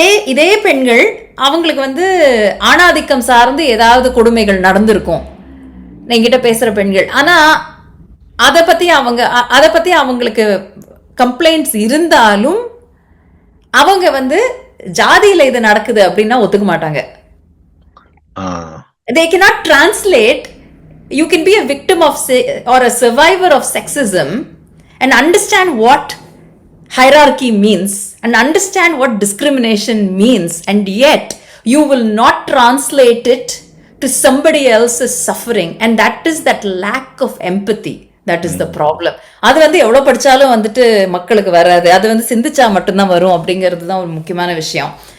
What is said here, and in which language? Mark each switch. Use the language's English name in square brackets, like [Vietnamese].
[Tamil] இதே பெண்கள் அவங்களுக்கு வந்து ஆணாதிக்கம் சார்ந்து ஏதாவது கொடுமைகள் நடந்திருக்கும் என்கிட்ட பேசுற பெண்கள். ஆனா அதை பத்தி அவங்களுக்கு கம்ப்ளைண்ட்ஸ் இருந்தாலும் அவங்க வந்து ஜாதியில இது நடக்குது அப்படின்னா ஒத்துக்க மாட்டாங்க. [English] They cannot translate. You can be a victim of or a survivor of sexism and understand what hierarchy means and understand what discrimination means, and yet you will not translate it to somebody else's suffering, and that is that lack of empathy. That is the problem. [Tamil] அது வந்து எவ்வளவு படிச்சாலும் வந்துட்டு மக்களுக்கு வராது. அது வந்து சிந்திச்சா மட்டும்தான் வரும் அப்படிங்கிறது தான் ஒரு முக்கியமான விஷயம்.